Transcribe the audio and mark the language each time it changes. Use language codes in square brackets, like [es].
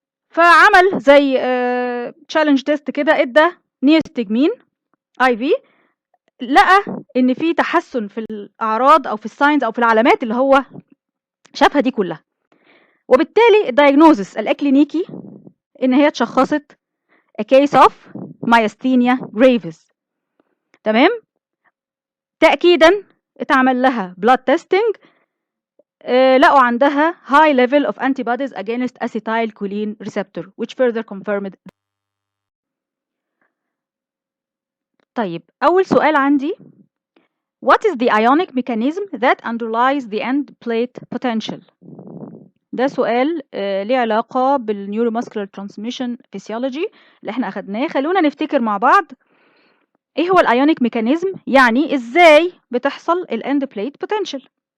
[ar] فعمل زي تشالنج تيست كده، ادى نيوستجمين اي في، لقى ان في تحسن في الاعراض او في الساينز او في العلامات اللي هو شافها دي كلها، وبالتالي الدايجنوزس الاكلينيكي ان هي اتشخصت [en] a case of Myasthenia gravis. [ar] تمام. تأكيدا اتعمل لها blood testing، لقوا عندها [en] high level of antibodies against acetylcholine receptor which further confirmed. [ar] طيب أول سؤال عندي، [en] what is the ionic mechanism that underlies the end plate potential؟ [ar] ده سؤال ليه علاقة بالنيوروماسكولار ترانسميشن فيسيولوجي اللي احنا أخدناه. خلونا نفتكر مع بعض ايه هو الايونيك ميكانيزم، يعني ازاي بتحصل الاند بليت بوتنشال.